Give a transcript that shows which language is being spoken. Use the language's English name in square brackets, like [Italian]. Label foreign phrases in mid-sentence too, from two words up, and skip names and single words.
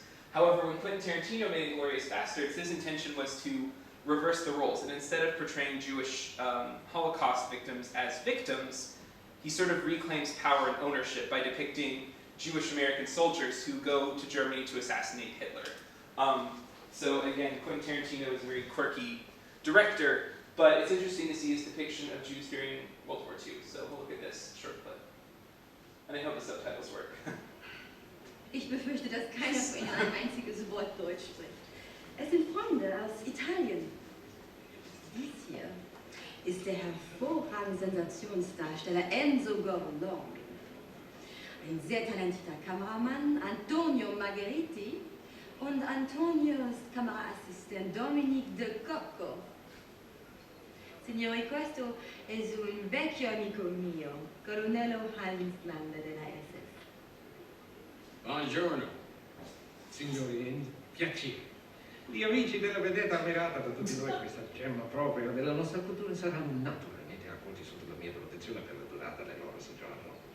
[English] However, when Quentin Tarantino made *Inglourious Basterds*, his intention was to reverse the roles, and instead of portraying Jewish Holocaust victims as victims, he sort of reclaims power and ownership by depicting Jewish American soldiers who go to Germany to assassinate Hitler. So again, Quentin Tarantino is a very quirky director, but it's interesting to see his depiction of Jews during World War II. So we'll look at this short clip. And I hope the subtitles work. [German] Ich befürchte, dass keiner von Ihnen ein einziges Wort Deutsch spricht. Es sind Freunde aus Italien. Dies hier ist der hervorragende Sensationsdarsteller Enzo Gorloni. Ein sehr talentierter Kameramann, Antonio Margheriti, und Antonios Kameraassistent Dominique De Cocco. [Italian] Signori, questo è un vecchio amico mio, colonnello Hans Landa della SS. Buongiorno. Signori, piacere. Gli amici della vedetta ammirata da tutti noi, questa gemma propria della nostra cultura, saranno naturalmente accolti sotto la mia protezione per la durata del loro soggiorno.